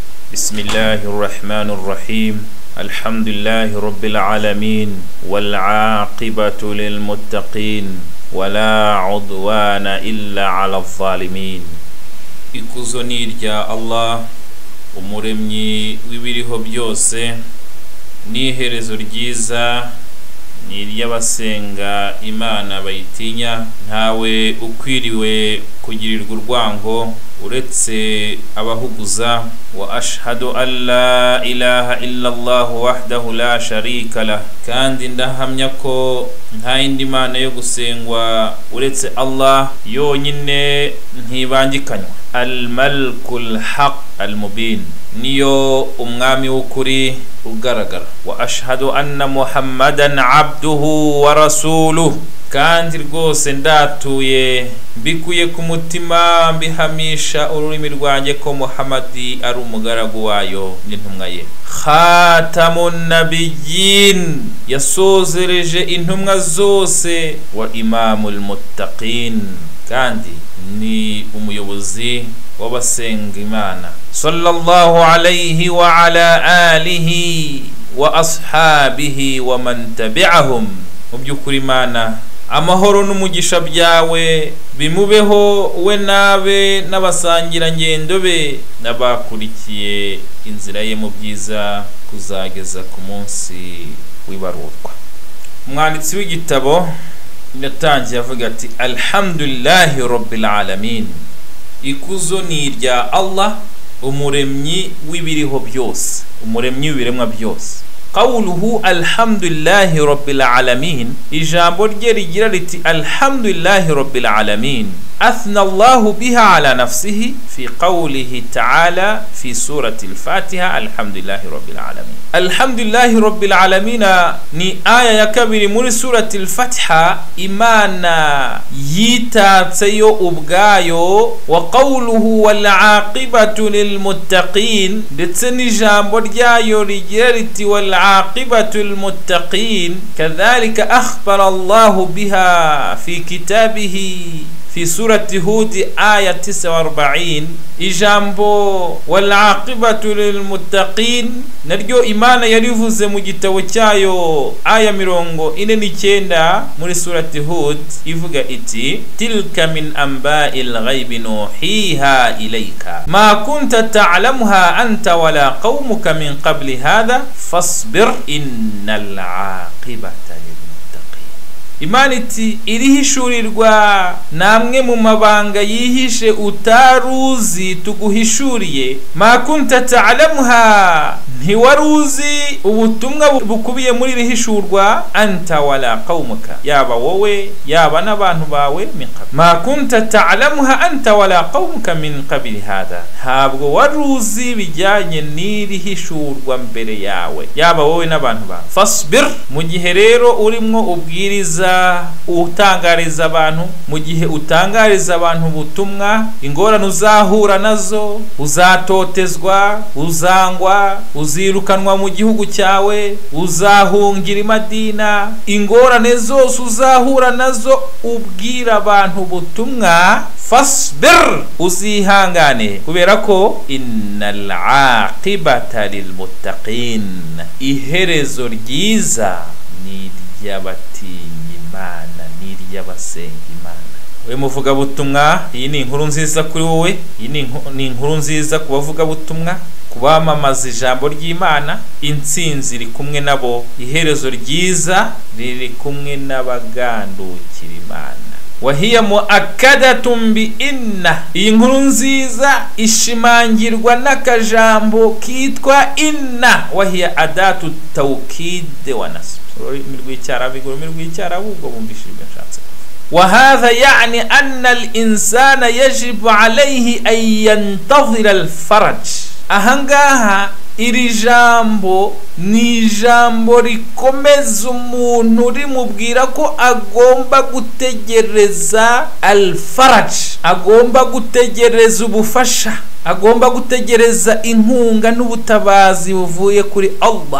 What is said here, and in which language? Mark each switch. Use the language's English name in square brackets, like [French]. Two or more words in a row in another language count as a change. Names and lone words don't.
[Arabic] بسم الله الرحمن الرحيم الحمد لله رب العالمين والعاقبة للمتقين ولا عدوان إلا على الظالمين. [Kinyarwanda] Ikuzo ni irya Allah umuremyi w'ibiriho byose, n'iherezo ryiza ni iry'abasenga Imana bayitinya, ntawe ukwiriwe kugirirwa urwango uretse abahuguza. [Arabic] وأشهد أن لا إله إلا الله وحده لا شريك له, [Kinyarwanda] kandi ndahamya ko nta yindi mana yo gusengwa uretse Allah yonyine ntibangikanywa. [Arabic] الملك الحق المبين, [Kinyarwanda] niyo umwami w'ukuri ugaragara. [Arabic] وأشهد أن محمدا عبده ورسوله, [Kinyarwanda] kandi rwose ndatuye mbikuye ku mutima mbihamisha ururimi rwanjye ko Muhammadi ari umugaragu wayo n'intumwa ye. [Arabic] خاتم النبيين, [Kinyarwanda] yasozereje intumwa zose. [Arabic] وإمام المتقين, [Kinyarwanda] kandi ni umuyobozi w'abasenga Imana. [Arabic] صلى الله عليه وعلى آله وأصحابه ومن تبعهم. [Kinyarwanda] Mu by'ukuri Imana, amahoro n'umugisha byawe bimubeho we nabe n'abasangira ngendo be n'abakurikiye inzira ye mu byiza kuzageza ku munsi w'ibarurwa. Umwanditsi w'igitabo yatangiye avuga ati [Arabic] الحمد لله رب العالمين, [Kinyarwanda] ikuzo ni irya Allah umuremyi w'ibiriho byose, umuremyi w'ibiremwa byose. [Arabic] قوله الحمد لله رب العالمين, [Kinyarwanda] ijambo rye rigira riti [Arabic] الحمد لله رب العالمين أثنى الله بها على نفسه في قوله تعالى في سورة الفاتحة الحمد لله رب العالمين. الحمد لله رب العالمين [Kinyarwanda] ni aya ya kabiri muri surati al-Fatiha Imana yitatseyo ubwayo. [Arabic] وقوله والعاقبة للمتقين, [Kinyarwanda] ndetse n'ijambo ryayo rigira riti [Arabic] والعاقبة للمتقين. كذلك أخبر الله بها في كتابه في سورة هود آية 49. ijambo والعاقبة للمتقين [Kinyarwanda] naryo Imana yarivuze mu gitabo cyayo aya 49 muri surati Hud, ivuga iti [Arabic] تلك من أنباء الغيب نوحيها إليك ما كنت تعلمها أنت ولا قومك من قبل هذا فاصبر إن العاقبة لل. [Kinyarwanda] Imana iti irihishurirwa namwe mu mabanga yihishe utaruzi tuguhishuriye. [Arabic] ما كنت تعلمها, [Kinyarwanda] ntiwaruzi ubutumwa bukubiye muri rihishurwa. [Arabic] أنت ولا قومك, [Kinyarwanda] yaba wowe yaba n'abantu bawe [Arabic] من قبل. ما كنت تعلمها أنت ولا قومك من قبل هذا, [Kinyarwanda] ntabwo waruzi bijyanye n'irihishurwa mbere yawe yaba wowe n'abantu bawe. Fasbir, mu gihe rero urimo ubwiriza utangariza abantu, mu gihe utangariza abantu ubutumwa, ingorane uzahura nazo, uzatotezwa, uzangwa, uzirukanwa mu gihugu cyawe, uzahungira i Madina, ingorane zose uzahura nazo ubwira abantu ubutumwa. Fasbir, uzihangane, kubera ko [Arabic] إن العاقبة للمتقين, [Kinyarwanda] iherezo ryiza ni iry'abatinya Imana, ni iry'abasenga Imana. We muvuga butumwa, iyi ni inkuru nziza kuri wowe, iyi ni inkuru nziza ku bavuga butumwa, kubamamaza ijambo ry'Imana. Intsinzi iri kumwe nabo, iherezo ryiza riri kumwe n'abagandukira Imana. [Arabic] وهي مؤكدة بإن, [Kinyarwanda] iyi nkuru nziza ishimangirwa n'akajambo kitwa inna. [Arabic] وهي أداة توكيد ونصب, وهذا يعني أن الإنسان يجب عليه أن ينتظر الفرج. [Kinyarwanda] ahangaha iri jambo ni ijambo rikomeza umuntu rimubwira ko agomba gutegereza al-faraj, agomba gutegereza ubufasha, agomba gutegereza inkunga n'ubutabazi buvuye kuri Allah.